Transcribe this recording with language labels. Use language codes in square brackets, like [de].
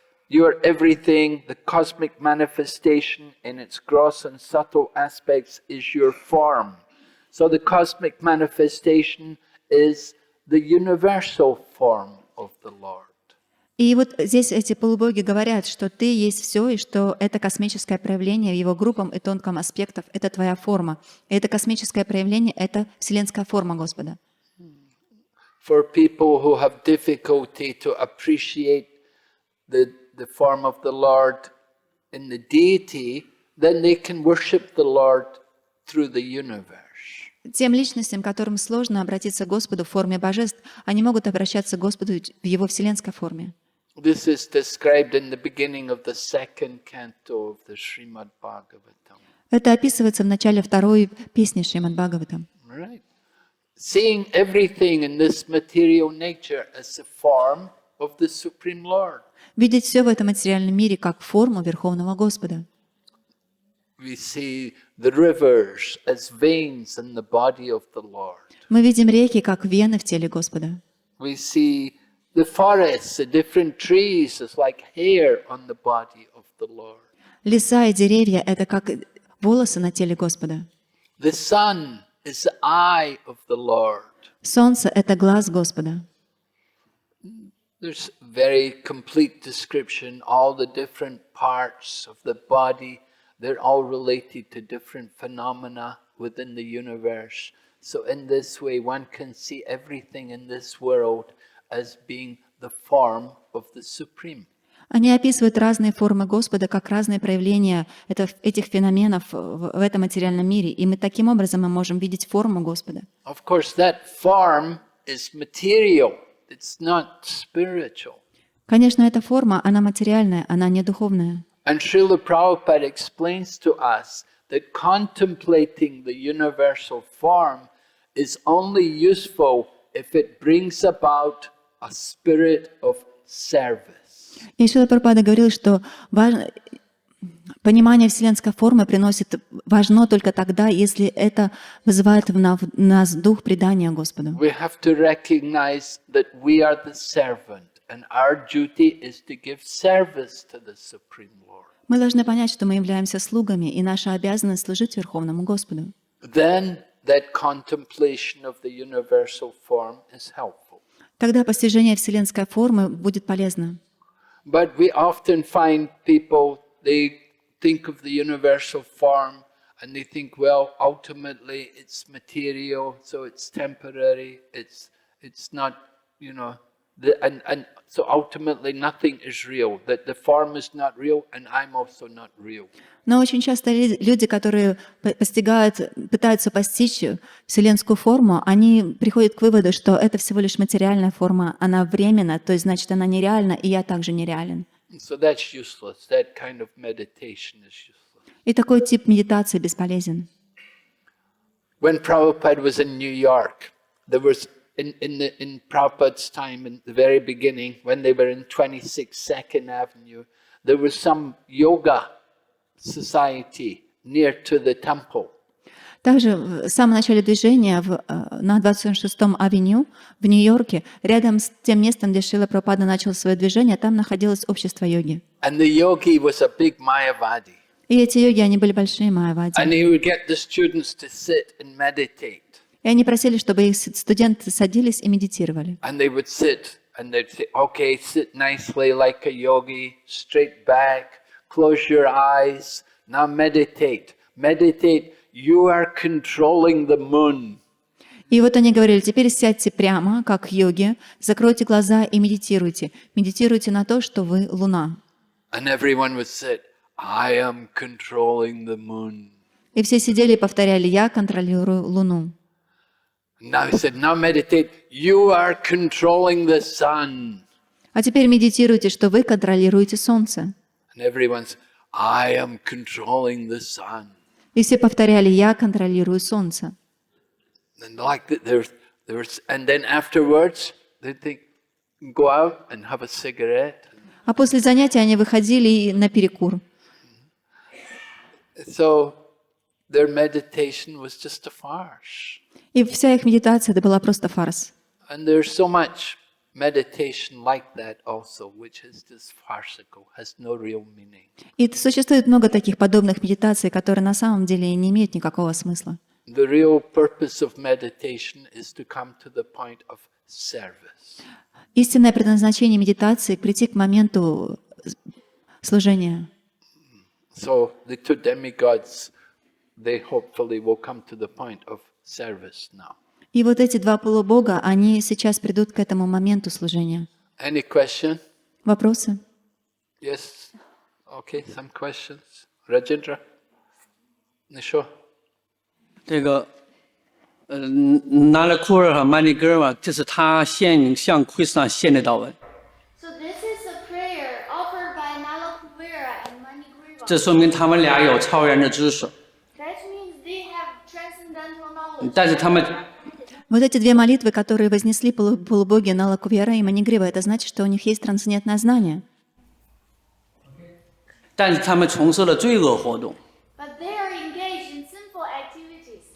[en] You are everything. The cosmic manifestation in its gross and subtle aspects is your form. So the cosmic manifestation is the universal form of the Lord. [ru] И вот здесь эти полубоги говорят, что ты есть все, и что это космическое проявление в его грубом и тонком аспектах — это твоя форма. И это космическое проявление — это вселенская форма Господа. [en] For people who have difficulty to appreciate the form of the Lord in the deity, then they can worship the Lord through the universe. [ru] Тем личностям, которым сложно обратиться к Господу в форме божеств, они могут обращаться к Господу в его вселенской форме. [en] This is described in the beginning of the second canto of the Shrimad Bhagavatam. [ru] Это описывается в начале второй песни Шримад Бхагаватам. [en] Right. Seeing everything in this material nature as a form of the Supreme Lord. [ru] Видеть все в этом материальном мире как форму Верховного Господа. [en] We see the rivers as veins in the body of the Lord. [ru] Мы видим реки как вены в теле Господа. [en] We see the forests, the different trees as like hair on the body of the Lord. [ru] Леса и деревья — это как волосы на теле Господа. [en] The sun is the eye of the Lord. [ru] Солнце — это глаз Господа. [en] There's very complete description, all the different parts of the body, they're all related to different phenomena within the universe. So in this way, one can see everything in this world as being the form of the Supreme. [ru] Они описывают разные формы Господа как разные проявления этих феноменов в этом материальном мире. И мы таким образом мы можем видеть форму Господа. [en] Of course, that form is material. It's not spiritual. [ru] Конечно, эта форма, она материальная, она не духовная. [en] And Srila Prabhupada explains to us that contemplating the universal form is only useful if it brings about a spirit of service. [ru] И Шрила Прабхупада говорил, что понимание вселенской формы важно только тогда, если это вызывает в нас дух предания Господу. [en] We have to recognize that we are the servant and our duty is to give service to the Supreme Lord. [ru] Мы должны понять, что мы являемся слугами, и наша обязанность служить Верховному Господу. [en] Then that contemplation of the universal form is helpful. [ru] Тогда постижение вселенской формы будет полезно. [en] But we often find people, they think of the universal form and they think, well, ultimately it's material, so it's temporary, it's not, and so ultimately nothing is real, that the form is not real and I'm also not real. [ru] Но очень часто люди, которые пытаются постичь вселенскую форму, они приходят к выводу, что это всего лишь материальная форма, она временна, то есть значит она нереальна, и я также нереален. [en] So that's useless. That kind of meditation is useless. [ru] И такой тип медитации бесполезен. [en] When Prabhupada was in New York, there was in Prabhupada's time, in the very beginning, when they were in 26 Second Avenue, there was some yoga society near to the temple. [ru] Также в самом начале движения на 26-м авеню в Нью-Йорке, рядом с тем местом, где Шрила Прабхупада начал свое движение, там находилось общество йоги. [en] And the yogi was a big Mayavadi. [ru] И эти йоги, они были большие майявади. [en] And he would get the students to sit and meditate. [ru] И они просили, чтобы их студенты садились и медитировали. [en] And they would sit and they'd say, okay, sit nicely like a yogi, straight back, close your eyes, now meditate. Meditate, you are controlling the moon. [ru] И вот они говорили, теперь сядьте прямо, как йоги, закройте глаза и медитируйте. Медитируйте на то, что вы Луна. [en] And everyone would sit, I am controlling the moon. [ru] И все сидели и повторяли, я контролирую Луну. [en] Now he said, now meditate, you are controlling the sun. [ru] А теперь медитируйте, что вы контролируете Солнце. [en] And everyone's, I am controlling the sun. [ru] И все повторяли, я контролирую Солнце. [en] And like and then afterwards, they think, go out and have a cigarette. [ru] А после занятия они выходили на перекур. [en] So their meditation was just a farce. [ru] И вся их медитация это была просто фарс. [en] And there's so much meditation like that also, which is just farcical, has no real meaning. [ru] И существует много таких подобных медитаций, которые на самом деле не имеют никакого смысла. [en] The real purpose of meditation is to come to the point of service. [ru] Истинное предназначение медитации — прийти к моменту служения. [en] So the two demigods, they hopefully will come to the point of service now. [ru] И вот эти два полубога, они сейчас придут к этому моменту служения. [en] Any question? [ru] Вопросы? [en] Yes. Okay, some questions. Rajendra? Nisho? [zh] 这个拿了库尔和曼尼格嘛，这是他向Krishna献的祷文。 [en] So this is a prayer offered by Nalakuvara and Manigriva. [zh] 这说明他们俩有超然的知识， [en] That means they have transcendental knowledge. [zh] 但是他们 [ru] Вот эти две молитвы, которые вознесли полубоги Налакувьяра и Манигрива, это значит, что у них есть трансцендентное знание. [zh] 但是他们从事了罪恶活动。 [en] But they are engaged in sinful activities.